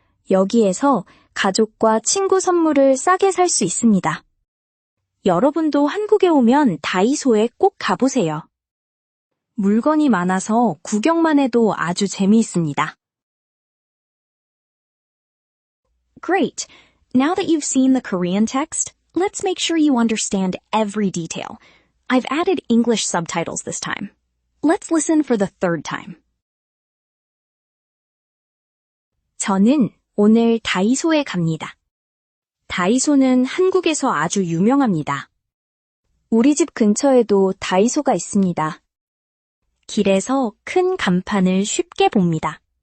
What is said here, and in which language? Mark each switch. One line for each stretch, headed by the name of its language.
Korean: 여기에서 가족과 친구 선물을 싸게 살 수 있습니다. 여러분도 한국에 오면 다이소에 꼭 가보세요. 물건이 많아서 구경만 해도 아주 재미있습니다.
English: Great! Now that you've seen the Korean text, let's make sure you understand every detail. I've added English subtitles this time. Let's listen for the third time.
Korean: 저는 오늘 다이소에 갑니다. 다이소는 한국에서 아주 유명합니다. 우리 집 근처에도 다이소가 있습니다. 길에서 큰 간판을 쉽게 봅니다.